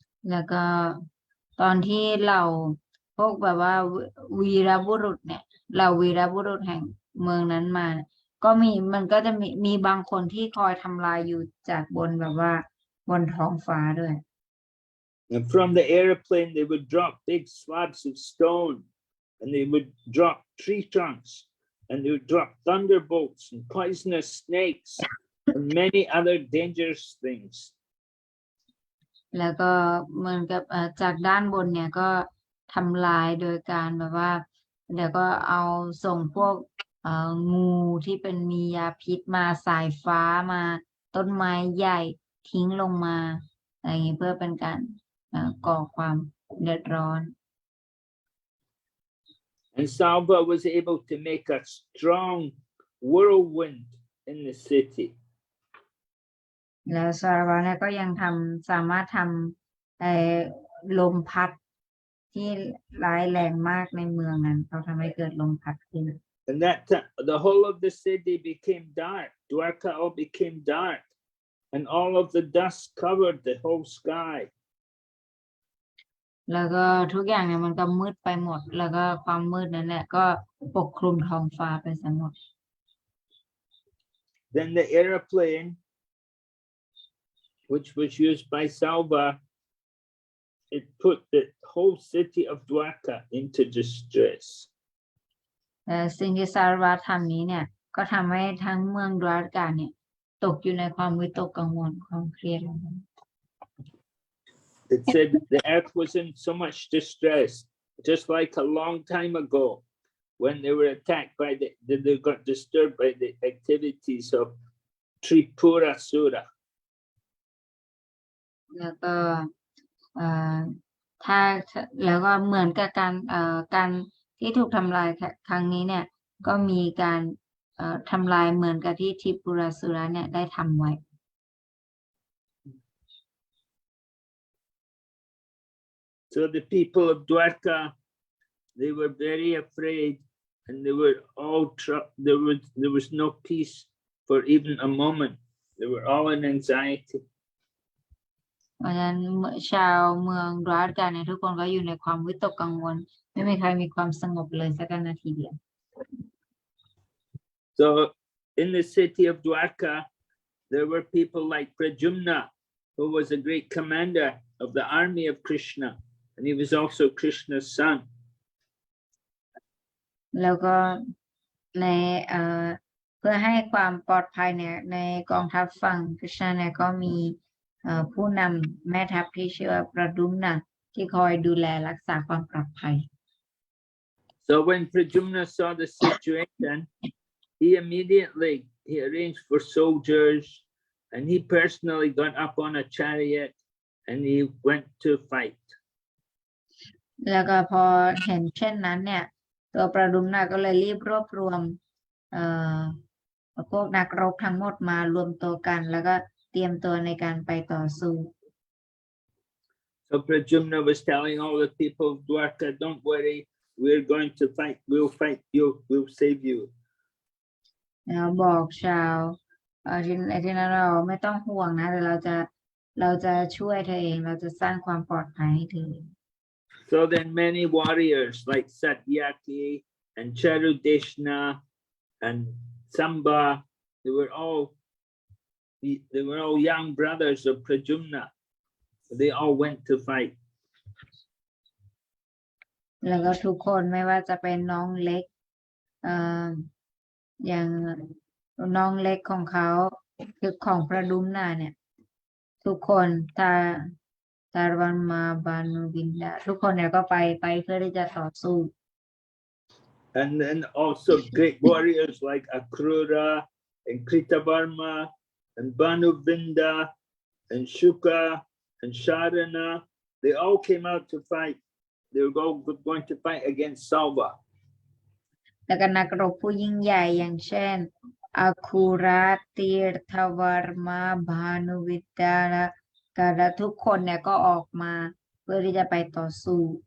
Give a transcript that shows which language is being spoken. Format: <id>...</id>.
<th>แล้วก็ตอนที่เราพวกแบบว่าวีรบุรุษเนี่ยเราวีรบุรุษแห่งเมืองนั้นมาก็มันก็จะมีบางคนที่คอยทำลายอยู่จากบนแบบว่าบนท้องฟ้าด้วย</th> <en>And from the airplane, they would drop big slabs of stone, and they would drop tree trunks, and they would drop thunderbolts and poisonous snakes and many other dangerous things.</en> <th>แล้วก็เหมือนกับจากด้านบนเนี่ยก็ทำลายโดยการแบบว่าเดี๋ยวก็เอาส่งพวกงูที่เป็นมียาพิษมาสายฟ้ามาต้นไม้ใหญ่ทิ้งลงมาอะไรอย่างนี้เพื่อเป็นการก่อความเดือดร้อน</th> <en>And Salva was able to make a strong whirlwind in the city.</en> <th>แล้วซาลาวะเนี่ยก็ยังสามารถทำลมพัดที่ร้ายแรงมากในเมืองนั้นเขาทำให้เกิดลมพัดขึ้น</th> <en>And that the whole of the city became dark. Dwarka all became dark, and all of the dust covered the whole sky.</en> <th>แล้วก็ทุกอย่างเนี่ยมันก็มืดไปหมดแล้วก็ความมืดนั่นแหละก็ปกคลุมท้องฟ้าไปซะหมด</th> <en>Then the airplane, which was used by Salva, it put the whole city of Dwarka into distress.</en> <th>สิ่งที่ซาลาวะทำนี้เนี่ยก็ทำให้ทั้งเมืองดวาริกาเนี่ยตกอยู่ในความวิตกกังวลความเครียด</th> <en>It said the earth was in so much distress, just like a long time ago when they were attacked by they got disturbed by the activities of Tripurasura.</en> <th>แล้วก็ถ้าแล้วก็เหมือนกับการที่ถูกทำลายครั้งนี้เนี่ยก็มีการทำลายเหมือนกับที่ทริปุราสุระเนี่ยได้ทำไว้</th> <en>So the people of Dwarka, they were very afraid and they were all there was no peace for even a moment. They were all in anxiety.</en> <th>เพราะฉะนั้นชาวเมืองดวาร์กาเนี่ยทุกคนก็อยู่ในความวิตกกังวลไม่มีใครมีความสงบเลยสักนาทีเดียว</th> <en>So in the city of Dwarka, there were people like Prajumna, who was a great commander of the army of Krishna, and he was also Krishna's son.</en> <th>แล้วก็ในเพื่อให้ความปลอดภัยเนี่ยในกองทัพฝั่งคริชนาเนี่ยก็มีผู้นำแม่ทัพที่ชื่อว่าประดุมนะที่คอยดูแลรักษาความปลอดภัย</th> <en>So when Prajumna saw the situation, he arranged for soldiers, and he personally got up on a chariot and he went to fight.</en> <th>แล้วก็พอเห็นเช่นนั้นเนี่ยตัวประดุมนะก็เลยรีบรวบรวมพวกนักรบทั้งหมดมารวมตัวกันแล้วก็เตรียมตัวในการไปต่อสู้</th> <en>So Prajumna was telling all the people of Dwarka, don't worry, we're going to fight, we'll fight you, we'll save you.</en> <th>แล้วบอกชาวที่นั้นเราไม่ต้องห่วงนะแต่เราจะช่วยเธอเองเราจะสร้างความปลอดภัยให้เธอ</th> <en>So then many warriors like Satyaki and Charudeshna and Samba, they were all young brothers of Prajumna. They all went to fight.</en> <th>แล้วก็ทุกคนไม่ว่าจะเป็นน้องเล็กอย่างน้องเล็กของเขาคือของพระดุมนาเนี่ยทุกคนตารวันมาบานุวินดาทุกคนเนี่ยก็ไปเพื่อที่จะต่อสู้</th> <en>And then also great warriors like Akrura and Kritavarma and Banuvinda and Shuka and Sharana, they all came out to fight. They were all going to fight against Salva.</en> <th>แล้วก็นักรบผู้ยิ่งใหญ่อย่างเช่นอาคูราตีรทวรมาบานุวิดาและทุกคนเนี่ยก็ออกมาเพื่อที่จะไปต่อสู้</th>